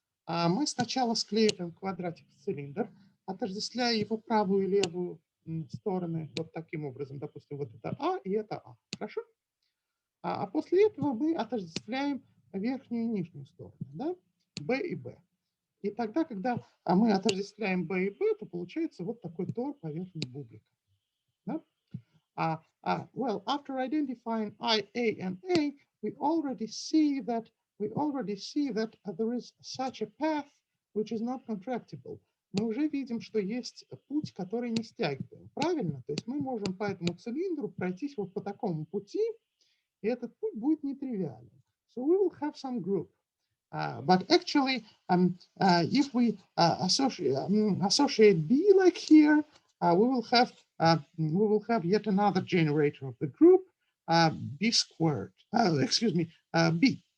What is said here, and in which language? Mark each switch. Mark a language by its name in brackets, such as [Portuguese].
[Russian] Мы сначала склеиваем квадратик в цилиндр, отождествляя его правую и левую стороны вот таким образом. Допустим, вот это А и это А. Хорошо? А после этого мы отождествляем верхнюю и нижнюю сторону, да? Б и Б. И тогда, когда мы отождествляем B и B, то получается вот такой тор поверхности бублика. Да? [English] Well, after identifying I, A, and A, we already see that there is such a path which is not contractible. [Russian] Мы уже видим, что есть путь, который не стягиваем. Правильно? То есть мы можем по этому цилиндру пройтись вот по такому пути, и этот путь будет нетривиален. [English] So we will have some group. But actually, if we associate B like here, we will have yet another generator of the group, B squared. B.